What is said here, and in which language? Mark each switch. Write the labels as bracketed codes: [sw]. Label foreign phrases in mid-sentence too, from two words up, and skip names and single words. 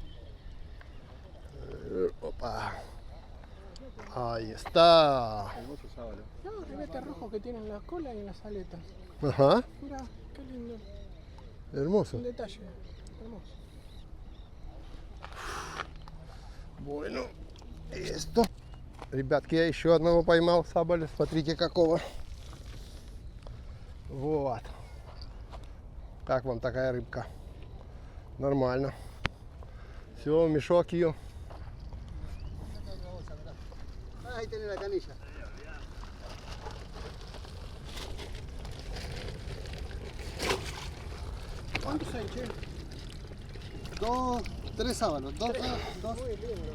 [es] Opa. Ahí está. Hermoso sábalo. No, el este rojo que tiene en la cola y en las aletas. Ajá. Mira, qué lindo. Hermoso. Un detalle. Hermoso. Bueno, esto. [ru] Ребятки, я еще одного поймал сабаля. Смотрите какого. Вот. Как вам такая рыбка? Нормально. Все, мешок ее. [es] Ahí tenés la canilla. ¿Cuántos hay, che? Tres sábalos. Dos. Muy lindo.